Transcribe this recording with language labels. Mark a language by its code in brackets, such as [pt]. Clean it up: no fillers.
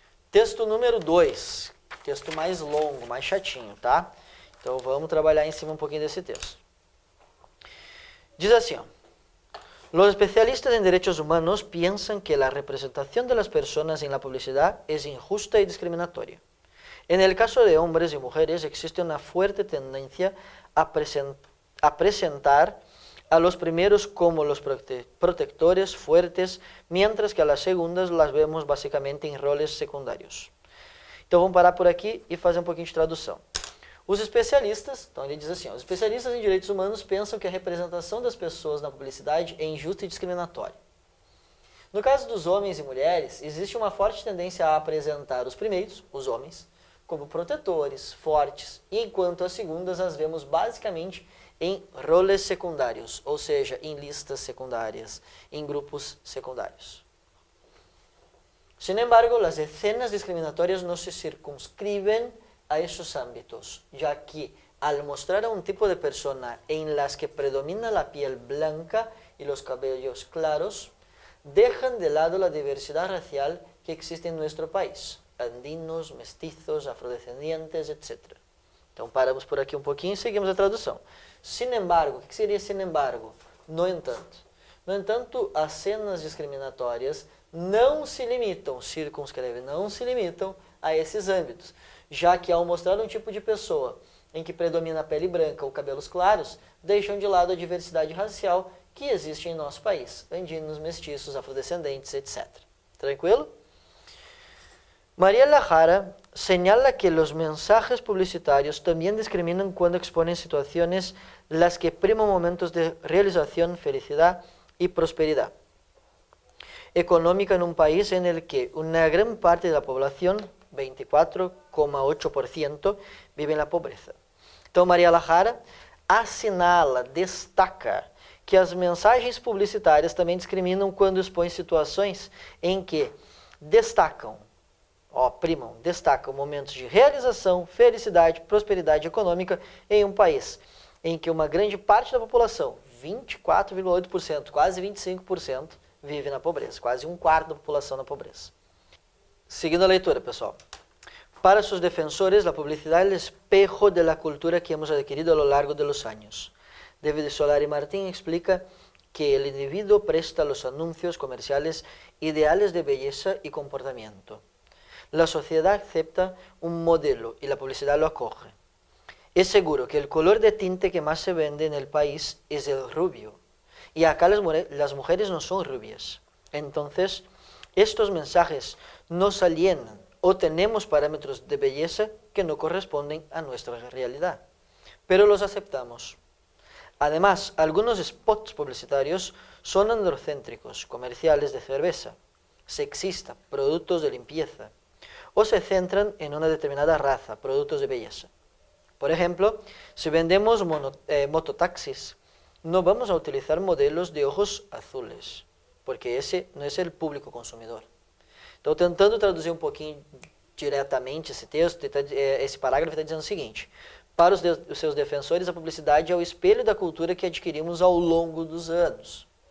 [pt] Texto número 2, texto mais longo, mais chatinho, tá? Então vamos trabalhar em cima um pouquinho desse texto. Diz assim, ó. [es] Los especialistas en derechos humanos piensan que la representación de las personas en la publicidad es injusta y discriminatoria. En el caso de hombres y mujeres existe una fuerte tendencia a presentar a los primeros como los protectores fuertes, mientras que a las segundas las vemos básicamente [pt] em roles secundários. Então vamos parar por aqui e fazer um pouquinho de tradução. Os especialistas, então ele diz assim, ó, os especialistas em direitos humanos pensam que a representação das pessoas na publicidade é injusta e discriminatória. No caso dos homens e mulheres, existe uma forte tendência a apresentar os primeiros, os homens, como protetores, fortes, enquanto as segundas as vemos basicamente em roles secundários, ou seja, em listas secundárias, em grupos secundários. [es] Sin embargo, las escenas discriminatorias no se circunscriben a esos ámbitos, ya que al mostrar a un tipo de persona en las que predomina la piel blanca y los cabellos claros, dejan de lado la diversidad racial que existe en nuestro país, andinos, mestizos, afrodescendientes, etc. [pt] Então paramos por aqui um pouquinho e seguimos a tradução. Sin embargo, o que seria sin embargo? No entanto. No entanto, as cenas discriminatórias não se limitam, circunscreve, não se limitam a esses âmbitos, já que ao mostrar um tipo de pessoa em que predomina a pele branca ou cabelos claros, deixam de lado a diversidade racial que existe em nosso país, andinos, mestiços, afrodescendentes, etc. Tranquilo? [es] María Jara señala que los mensajes publicitarios también discriminan cuando exponen situaciones las que priman momentos de realización, felicidad y prosperidad económica en un país en el que una gran parte de la población, 24,8%, vive en la pobreza. [pt] Então, María Jara assinala, destaca que as mensagens publicitárias também discriminam quando expõem situações em que destacam momentos de realização, felicidade, prosperidade econômica em um país em que uma grande parte da população, 24,8%, quase 25%, vive na pobreza, quase um quarto da população na pobreza. Seguindo a leitura, pessoal. [es] Para sus defensores, la publicidad es el espejo de la cultura que hemos adquirido a lo largo de los años. David Solari Martín explica que el individuo presta a los anuncios comerciales ideales de belleza y comportamiento. La sociedad acepta un modelo y la publicidad lo acoge. Es seguro que el color de tinte que más se vende en el país es el rubio. Y acá las mujeres no son rubias. Entonces, estos mensajes nos alienan o tenemos parámetros de belleza que no corresponden a nuestra realidad. Pero los aceptamos. Además, algunos spots publicitarios son androcéntricos, comerciales de cerveza, sexista, productos de limpieza, o se centran en una determinada raza, productos de belleza. Por ejemplo, si vendemos mototaxis, no vamos a utilizar modelos de ojos azules, [pt] porque esse não é o público consumidor. Então, tentando traduzir um pouquinho diretamente esse texto, esse parágrafo está dizendo o seguinte: para os seus defensores, a publicidade é o espelho da cultura que adquirimos ao longo dos anos.